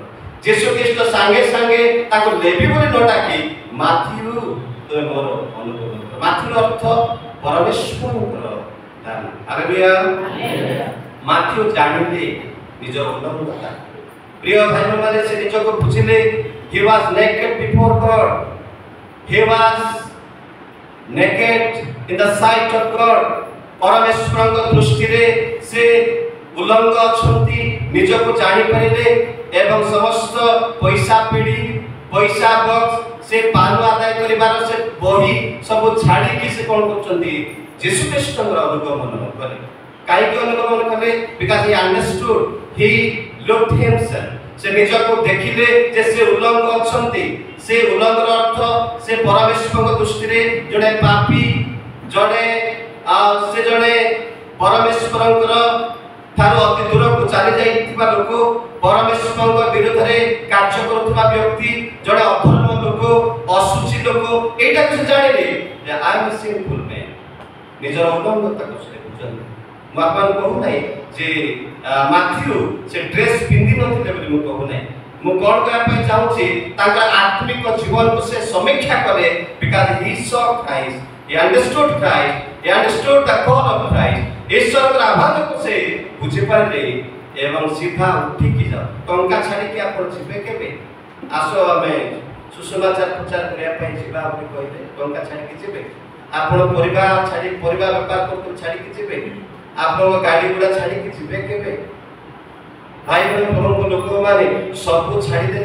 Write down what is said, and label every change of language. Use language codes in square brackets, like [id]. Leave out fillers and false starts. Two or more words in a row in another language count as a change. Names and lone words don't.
[or] ଯୀଶୁ ଖ୍ରୀଷ୍ଟ ସାଙ୍ଗେ ସାଙ୍ଗେ ତାକୁ ଲେଭି ବୋଲି ନ ଡାକି ମାଥିଉ ତୁମେ ମୋର ଅନୁଗମନ କର। ମାଥିଉର ଅର୍ଥ ପରମେଶ୍ୱରଙ୍କର ଦାନ। ହାଲେଲୁୟା। ମାଥିଉ ଜାଣିଲେ ନିଜର ଉଲ୍ଲଂଘନତା। ପ୍ରିୟ ଭାଇମାନେ, ସେ ନିଜକୁ ବୁଝିଲେ [en] he was naked before God, he was naked in the sight of God। [or] ପରମେଶ୍ୱରଙ୍କ ଦୃଷ୍ଟିରେ ସେ ଉଲ୍ଲଙ୍ଘ ଅଛନ୍ତି, ନିଜକୁ ଜାଣିପାରିଲେ ଏବଂ ସମସ୍ତ ପଇସା ପିଢ଼ି, ପଇସା ବକ୍ସ, ସେ ପାନ ଆଦାୟ କରିବାର ସେ ବହି ସବୁ ଛାଡ଼ିକି ସେ କ'ଣ କରୁଛନ୍ତି? ଯୀଶୁ ଖ୍ରୀଷ୍ଟଙ୍କର ଅନୁଗମନ କଲେ। କାହିଁକି ଅନୁଗମନ କଲେ? [en] because he understood, he looked himself। [or] ସେ ନିଜକୁ ଦେଖିଲେ ଯେ ସେ ଉଲ୍ଲଙ୍ଘ ଅଛନ୍ତି। ସେ ଉଲ୍ଲଂଘର ଅର୍ଥ ସେ ପରମେଶ୍ୱରଙ୍କ ଦୃଷ୍ଟିରେ ଜଣେ ପାପୀ, ଜଣେ ପରମେଶ୍ୱରଙ୍କର ଠାରୁ ଅତି ଦୂରକୁ ଚାଲି ଯାଇଥିବା ଲୋକ, ପରମେଶ୍ୱରଙ୍କ ବିରୁଦ୍ଧରେ କାର୍ଯ୍ୟ କରୁଥିବା ବ୍ୟକ୍ତି, ଜଣେ ଅଧର୍ମ ଲୋକ, ଅଶୁଚି ଲୋକ। ଏଇଟାକୁ ସେ ଜାଣିଲେ ଯେ [en] I am simple man. [or] ନିଜର ଉଲ୍ଲଂଘତାକୁ ସେ ବୁଝନ୍ତି। ମୁଁ ଆପଣଙ୍କୁ କହୁନାହିଁ ଯେ ମାଥିଉ ସେ ଡ୍ରେସ୍ ପିନ୍ଧି ନଥିଲେ ବୋଲି ମୁଁ କହୁନାହିଁ। ମୁଁ କ'ଣ କରିବା ପାଇଁ ଚାହୁଁଛି, ତାଙ୍କର ଆତ୍ମିକ ଜୀବନକୁ ସେ ସମୀକ୍ଷା କଲେ। [en] because he saw Christ, he understood Christ, he understood the call of Christ। [or] ଈଶ୍ୱରଙ୍କର ଆହ୍ୱାନକୁ ସେ ବୁଝିପାରିଲେ ଏବଂ ସିଧା ଉଠିକି ଯାଅ। ଟଙ୍କା ଛାଡ଼ିକି ଆପଣ ଯିବେ କେବେ? ଆସ ଆମେ ସୁସମାଚାର ପ୍ରଚାର କରିବା ପାଇଁ ଯିବା ବୋଲି କହିଲେ ଟଙ୍କା ଛାଡ଼ିକି ଯିବେ? ଆପଣ ପରିବା ଛାଡ଼ି, ପରିବା ବେପାର କରୁଥିଲେ ଛାଡ଼ିକି ଯିବେ? ଆପଣଙ୍କ ଗାଡ଼ି ଗୁଡ଼ା ଛାଡ଼ିକି ଯିବେ କେବେ? ଭାଇ ପ୍ରଭୁଙ୍କ ଲୋକମାନେ ସବୁ ଛାଡ଼ିଦେଲେ।